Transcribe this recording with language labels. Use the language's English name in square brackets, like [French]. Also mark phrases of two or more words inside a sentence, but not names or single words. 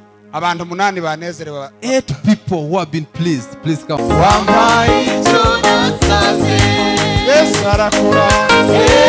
[Rundi] Abantu 8 banezerewe. [English] 8 people who have been pleased, please come. [Rundi] Yesu arakora.